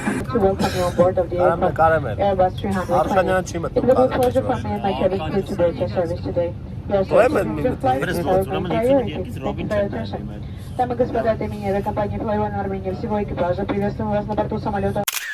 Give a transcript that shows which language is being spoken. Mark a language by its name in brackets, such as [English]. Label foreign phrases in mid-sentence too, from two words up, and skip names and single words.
[English] to welcome you on board of the [Armenian] Կարամել, կարամել։ [English] Airbus 320. [Armenian] Արշանյան չի [English] It [Armenian] մտնում [English] will be a [Armenian] կարամել, [English] pleasure [Armenian] ճիշտ [English] for me and my cabin crew to break your service today. Your [Armenian] Ուրեմն [English] service [Armenian] մի [English] your flight [Armenian] մտնում։ [English] is our main priority. Thank you for your attention. [Russian] Дамы и господа, от имени авиакомпании Flyone Armenia всего экипажа приветствуем вас на борту самолета